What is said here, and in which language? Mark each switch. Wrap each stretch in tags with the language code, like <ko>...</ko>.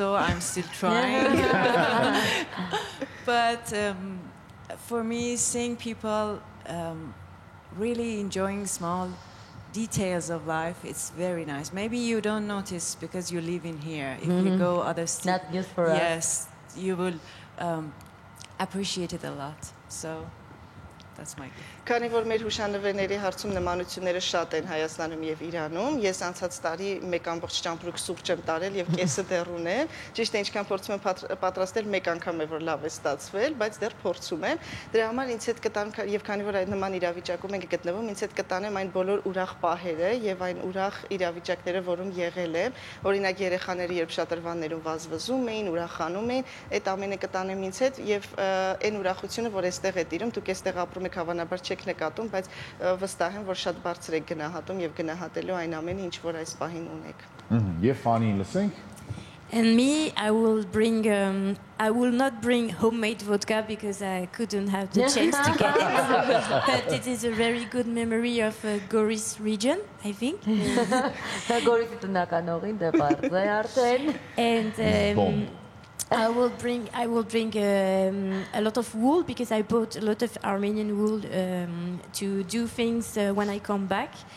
<en>I'm still trying. But for me, seeing people really enjoying small details of life, it's very nice. Maybe you don't notice because you live in here. If you go other states, not just for us. Yes, you will appreciate it a lot. So that's my gift.</en> <hy>Քանի որ մեր հուշանվերների հարցում նմանությունները շատ են Հայաստանում եւ Իրանում, ես անցած տարի 1 ճամպրուկ սուրճ եմ տարել եւ կեսը դեռ ունեմ։ Ճիշտ է, ինչքան փորձում եմ պատրաստել, մեկ անգամ է որ լավ է ստացվել, բայց դեռ փորձում եմ։ Դրա համար ինձ հետ կտան եւ քանի որ այդ նման իրավիճակում ենք գտնվում, ինձ հետ կտանեմ այն բոլոր ուրախ պահերը եւ այն ուրախ իրավիճակները, որում եղել եմ։ Օրինակ երեխաները երբ շատրվաններում վազվզում էին, ուրախանում էին, այդ ամենը կտանեմ ինձ հետ եւ այն ուրախությունը, որ այստեղ է տիրում, դուք այստեղ ապրում եք հավանաբար չեք նկատում, բայց վստահ եմ, որ շատ բարձր եք գնահատում եւ գնահատելու այն ամենը, ինչ որ այս պահին ունեք։ Եվ Ֆանին լսենք։</hy> <en>And me, I will not bring homemade vodka because I couldn't have the chance to get it. But it is a very good memory of Goris region, I think.</en> <hy>Գորիսի տնական օղին դե բարձ է արդեն։</hy> <en>And I will bring a lot of wool because I bought a lot of Armenian wool to do things when I come back.</en>